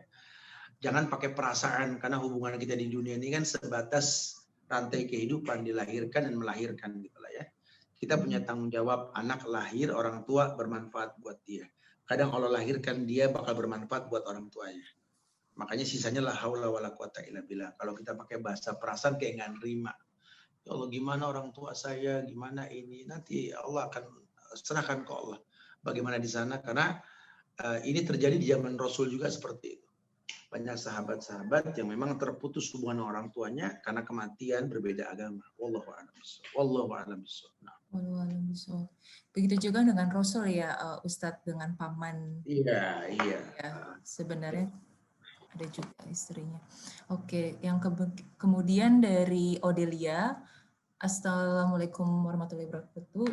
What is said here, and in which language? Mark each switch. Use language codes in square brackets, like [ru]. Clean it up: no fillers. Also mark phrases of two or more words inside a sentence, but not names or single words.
[id] Jangan pakai perasaan, karena hubungan kita di dunia ini kan sebatas rantai kehidupan, dilahirkan dan melahirkan gitu lah ya. Kita punya tanggung jawab, anak lahir, orang tua bermanfaat buat dia. Kadang Allah lahirkan dia bakal bermanfaat buat orang tuanya. Makanya sisanya [ar] لا حول ولا قوة إلا بالله. [id] Kalau kita pakai bahasa perasaan kayak nggak nerima. [ar] يا الله, [id] gimana orang tua saya, gimana ini, nanti Allah akan serahkan ke Allah. Bagaimana di sana, karena ini terjadi di zaman Rasul juga seperti itu. Banyak sahabat-sahabat yang memang terputus hubungan orang tuanya karena kematian berbeda agama. [ar] والله أعلم بالصواب. والله أعلم بالصواب. [id] Begitu juga dengan Rasul ya, Ustadz, dengan paman. Iya. Ya, sebenarnya ada juga istrinya. Oke, yang kemudian dari Odelia. [ar] السلام عليكم ورحمة الله وبركاته.